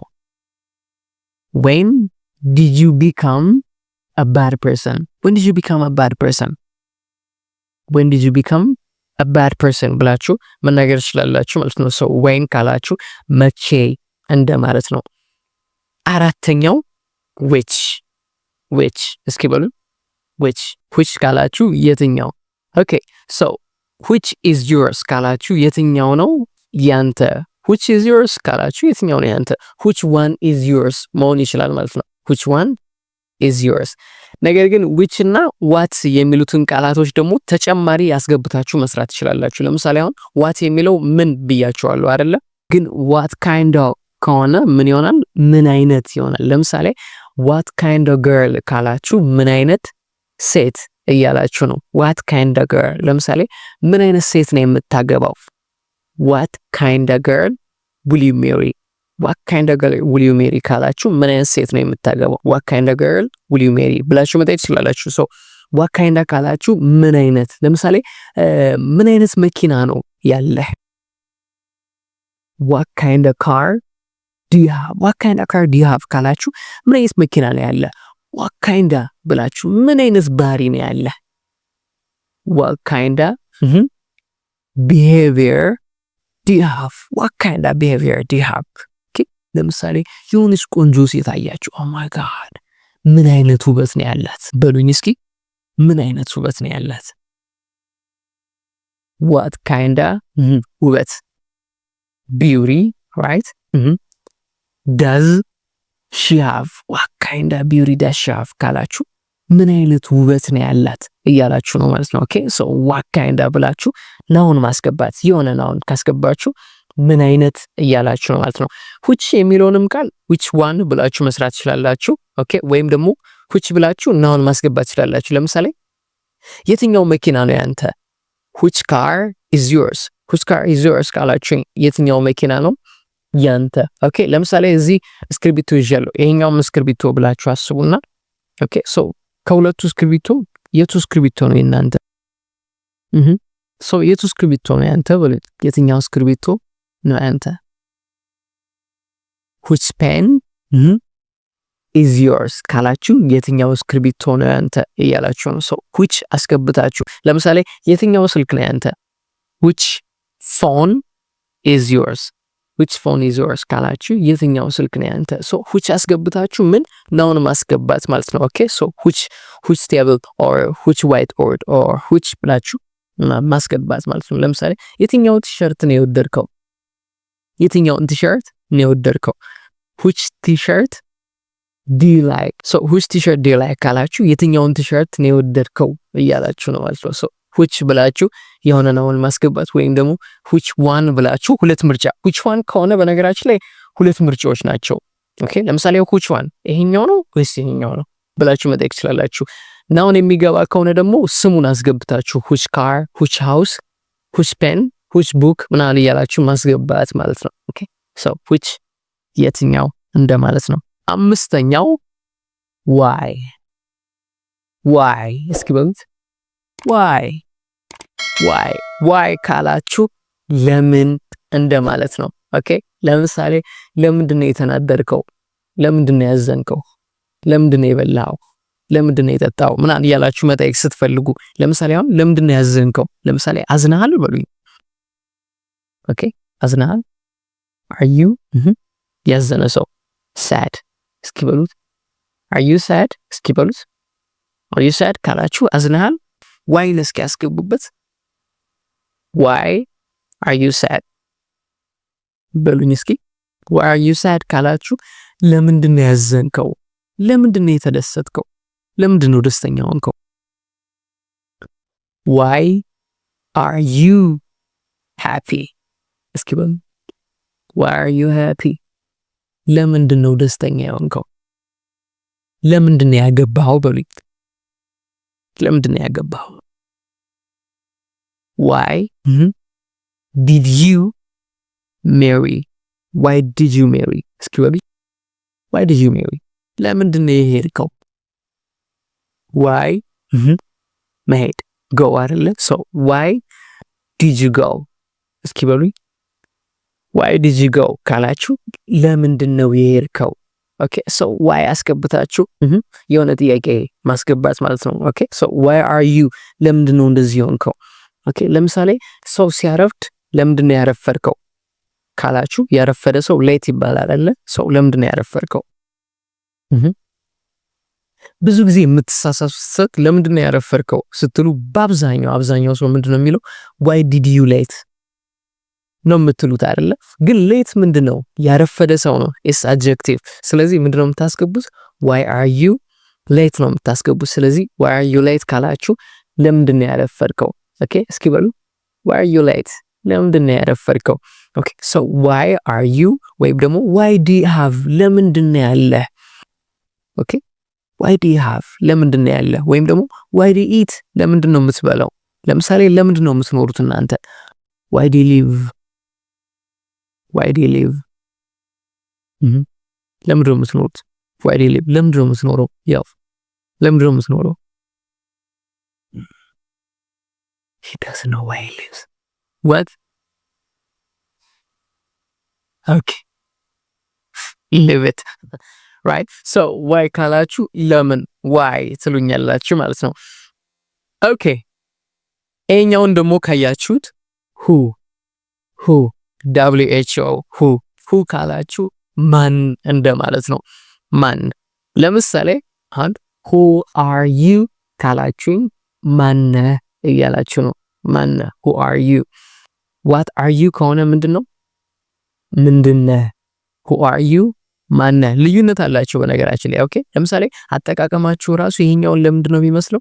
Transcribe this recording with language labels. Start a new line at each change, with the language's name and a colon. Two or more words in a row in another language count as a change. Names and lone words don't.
English: when did you become a bad person
Amharic: ብላችሁ መናገር ትችላላችሁ ማለት ነው።
English: so when
Amharic: ካላችሁ መቼ እንደማለት ነው። አራተኛው which እስኪ በሉ which ካላችሁ የትኛው። ኦኬ
English: so which is yours
Amharic: ካላችሁ የትኛው ነው ያንተ።
English: which is yours
Amharic: ካላችሁ የትኛው ነው ያንተ።
English: which one is yours
Amharic: መሆን ይችላል ማለት ነው።
English: which one is yours።
Amharic: ነገር ግን which እና what የሚሉትን ቃላቶች ደግሞ ተጨማሪ ያስገብታችሁ መስራት ትችላላችሁ። ለምሳሌ አሁን what የሚለው ምን ብያችኋለሁ አይደለ? ግን
English: what kind of
Amharic: ከሆነ ምን ይሆናል? ምን አይነት ይሆናል። ለምሳሌ
English: what kind of girl
Amharic: ካላችሁ ምን አይነት ሴት እያላችሁ ነው።
English: what kind of girl
Amharic: ለምሳሌ ምን አይነት ሴት ነው የምታገባው?
English: what kind of girl will you marry
Amharic: ካላችሁ ምን አይነት ሴት ነው የምታገባው?
English: what kind of girl will you marry
Amharic: ብላችሁ መጠየቅ ትችላላችሁ።
English: so what kind of
Amharic: ካላችሁ ምን አይነት። ለምሳሌ ምን አይነት መኪና ነው ያለህ?
English: what kind of car do you have
Amharic: ካላችሁ ምን አይነት መኪና ነው ያለ።
English: what kind of
Amharic: ብላችሁ ምን አይነት ባህሪ ነው ያለ።
English: what kind of behavior do you have
Amharic: ለምሳሌ የሆነች ቆንጆ ሴት አያችሁ።
English: oh my god
Amharic: ምን አይነት ውበት ነው ያላት በሉኝ እስኪ። ምን አይነት ውበት ነው ያላት?
English: what kind of ውበት beauty right does she have what kind of beauty does she have
Amharic: ካላችሁ ምን አይነት ውበት ነው ያላት እያላችሁ ነው ማለት ነው። ኦኬ
English: so what kind of
Amharic: ብላችሁ ናውን ማስገባት። የሆነ ናውን ካስገባችሁ ምን አይነት እያላችሁ ነው ማለት ነው። which የሚለውንም ቃል
English: which one
Amharic: ብላችሁ መስራት ትችላላችሁ። ኦኬ ወይም ደግሞ which ብላችሁ ናውን ማስገባት ትችላላችሁ። ለምሳሌ የትኛው መኪና ነው ያንተ?
English: which car is yours
Amharic: ካላችሁ የትኛው መኪና ነው ያንተ። ኦኬ ለምሳሌ እዚህ እስክሪብቶ ይዣለሁ። ይሄኛው እስክሪብቶ ብላችሁ አስቡና ኦኬ ሶ ከሁለቱ እስክሪብቶ የቱ እስክሪብቶ ነው የናንተ? ሶ የቱ እስክሪብቶ ነው ያንተ? በሉት የትኛው እስክሪብቶ ነው ያንተ?
English: which pen is yours
Amharic: ካላችሁ የትኛው እስክሪብቶ ነው ያንተ እያላችሁ ነው። ሶ which አስገብታችሁ ለምሳሌ የትኛው ስልክ ነው ያንተ?
English: which phone is yours which phone is yours
Amharic: ካላችሁ የትኛው ስልክ ነው ያንተ? ሶ which አስገብታችሁ ምን ናውን ማስገባት ማለት ነው። ኦኬ ሶ
English: which table or which whiteboard or which
Amharic: ብላችሁ ማስገባት ማለት ነው። ለምሳሌ የትኛው ቲሸርት ነው የወደድከው? የትኛውን ቲሸርት ነው የወደድከው?
English: which t-shirt do you like? so which t-shirt do you like
Amharic: ካላችሁ የትኛውን ቲሸርት ነው የወደድከው እያላችሁ ነው ማለት ነው። ሶ which ብላችሁ የሆነ ናውን ማስገባት ወይም ደግሞ
English: which one
Amharic: ብላችሁ ሁለት ምርጫ
English: which one
Amharic: ከሆነ በነገራችን ላይ ሁለት ምርጫዎች ናቸው። ኦኬ ለምሳሌ
English: which one
Amharic: ይሄኛው ነው ወይስ ይሄኛው ነው ብላችሁ መጠየቅ ትችላላችሁ። ናውን የሚገባ ከሆነ ደግሞ ስሙን አስገብታችሁ
English: which car which house which pen which book
Amharic: ምናምን እያላችሁ ማስገባት ማለት ነው። ኦኬ
English: so which
Amharic: የትኛው እንደማለት ነው። አምስተኛው why እስኪ በሉት why ካላችሁ ለምን እንደማለት ነው። ኦኬ ለምሳሌ ለምንድን ነው የተናደድከው? ለምንድን ነው ያዘንከው? ለምንድን ነው የበላው? ለምንድን ነው የጠጣው? ምናምን እያላችሁ መጠየቅ ስትፈልጉ ለምሳሌ አሁን ለምንድን ነው ያዘንከው? ለምሳሌ አዝናሃል በሉኝ። ኦኬ አዝናሃል
English: are you
Amharic: ያዘነ ሰው sad እስኪ በሉት
English: are you sad
Amharic: እስኪ በሉት
English: are you sad
Amharic: ካላችሁ አዝናሃል why እስኪ ያስገቡበት
English: why are you sad
Amharic: በሉኝ እስኪ
English: why are you sad
Amharic: ካላችሁ ለምንድን ነው ያዘንከው? ለምንድን ነው የተደሰትከው? ለምንድን ነው ደስተኛ ሆንከው?
English: why are you happy
Amharic: እስኪ በሉ
English: why are you happy
Amharic: ለምንድን ነው ደስተኛ ሆንከው? ለምንድን ነው ያገባኸው? በሉኝ ለምንድን ነው ያገባኸው?
English: why did you marry why did you marry
Amharic: እስኪ በሉኝ
English: why did you marry
Amharic: ለምንድን ነው የሄድከው?
English: why መሄድ go አይደለ so why did you go
Amharic: እስኪ በሉኝ
English: why did you go
Amharic: ካላችሁ ለምንድን ነው የሄድከው? ኦኬ ሶ why አስገብታችሁ የሆነ ጥያቄ ማስገባት ማለት ነው። ኦኬ ሶ
English: why are you
Amharic: ለምንድን ነው እንደዚህ ሆንከው? ኦኬ ለምሳሌ ሰው ሲያረፍድ ለምንድን ነው ያረፈድከው ካላችሁ ያረፈደ ሰው ሌት ይባላል አይደል? ሰው ለምንድን ነው ያረፈድከው? ብዙ ጊዜ የምትሳሳሱት ለምንድን ነው ያረፈድከው ስትሉ አብዛኛው ሰው ምንድን ነው የሚለው
English: why did you late
Amharic: ነው የምትሉት አይደለ? ግን ሌት ምንድነው? ያረፈደ ሰው ነው
English: is adjective።
Amharic: ስለዚህ ምንድነው የምታስገቡት?
English: why are you late
Amharic: ነው የምታስገቡት። ስለዚህ
English: why are you late
Amharic: ካላችሁ ለምንድን ነው ያረፈድከው? ኦኬ እስኪ በሉ
English: why are you late
Amharic: ለምንድን ነው ያረፈድከው?
English: ኦኬ so why are you
Amharic: ወይም ደግሞ
English: why do you have
Amharic: ለምንድን ነው ያለ?
English: ኦኬ why do you have
Amharic: ለምንድን ነው ያለ? ወይም ደግሞ
English: why do you eat
Amharic: ለምንድን ነው የምትበላው? ለምሳሌ ለምንድን ነው የምትኖሩት እናንተ?
English: why do you live why do you live
Amharic: ለምንድን ነው የምትኖሩት?
English: why do you live
Amharic: ለምንድን ነው የምትኖረው? ያው ለምንድን ነው የምትኖረው?
English: he doesn't know why he lives what okay live it right so why
Amharic: ካላችሁ ለምን
English: why
Amharic: ትሉኛላችሁ ማለት ነው። ኦኬ እኛውን ደግሞ ካያችሁት
English: who
Amharic: who ካላችሁ ማን እንደማለት ነው። ማን ለምሳሌ አንድ
English: who are you
Amharic: ካላችሁኝ ማን እያላችሁ ነው። ማን
English: who are you what are you
Amharic: ከሆነ ምንድነው? ምንድነህ?
English: who are you
Amharic: ማን ልዩነት አላችሁ በነገራችን ላይ። ኦኬ ለምሳሌ አጠቃቀማችሁ ራሱ ይሄኛውን ለምንድን ነው የሚመስለው?